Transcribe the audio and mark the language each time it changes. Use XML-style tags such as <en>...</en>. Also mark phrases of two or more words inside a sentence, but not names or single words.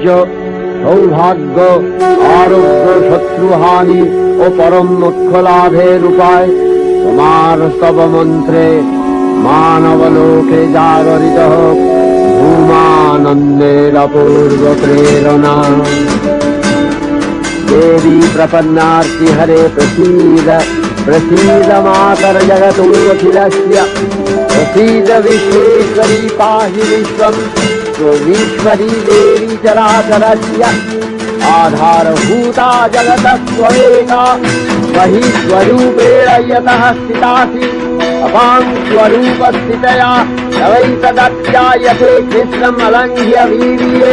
<bn>সৌভাগ্য, আরোগ্য, শত্রুহানি ও পরম মোক্ষ লাভের উপায় তোমার স্তব মন্ত্রে মানবলোকে জাগরিত হোক ভূমানন্দের অপূর্ব প্রেরণা।</bn> <sa>देवी प्रपन्नार्ति हरे प्रसीद प्रसीद मातर जगतोऽखिलस्य प्रसीद विश्वेश्वरी पाहि विश्वम् त्वमीश्वरी देवी चराचरस्य आधारभूता जगतः त्वमेका वही स्वरूपेण यतः स्थितासि अपां स्वरूपस्थितया तवैतदध्यायते कृष्णम् अलङ्घ्य वीर्ये</sa>